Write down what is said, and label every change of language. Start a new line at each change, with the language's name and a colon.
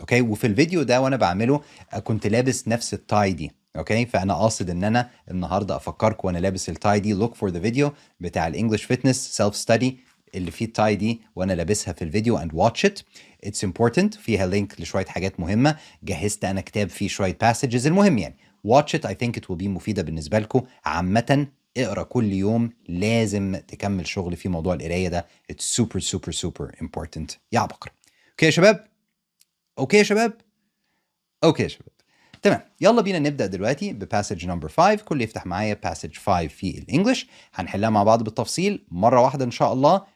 Arabic: اوكي؟ وفي الفيديو ده وانا بعمله كنت لابس نفس التاي دي. اوكي؟ فانا قاصد ان انا النهارده افكركم وانا لابس التاي دي
English: look for the video
Arabic: بتاع الانجلش فيتنس سيلف ستادي اللي فيه التاي دي وانا لابسها في الفيديو
English: and watch it. It's important.
Arabic: فيها لينك لشوية حاجات مهمة، جهزت انا كتاب فيه شوية passages. المهم
English: watch it. I think it will be
Arabic: مفيدة بالنسبة لكم. عامة اقرا كل يوم، لازم تكمل شغل في موضوع القراية ده.
English: It's super super super important
Arabic: يا عبقرة. اوكي يا شباب؟ اوكي يا شباب؟ اوكي يا شباب. تمام، يلا بينا نبدأ دلوقتي بباسج نمبر 5. كل يفتح معايا باسج 5 في الانجليش، هنحلها مع بعض بالتفصيل مرة واحدة ان شاء الله.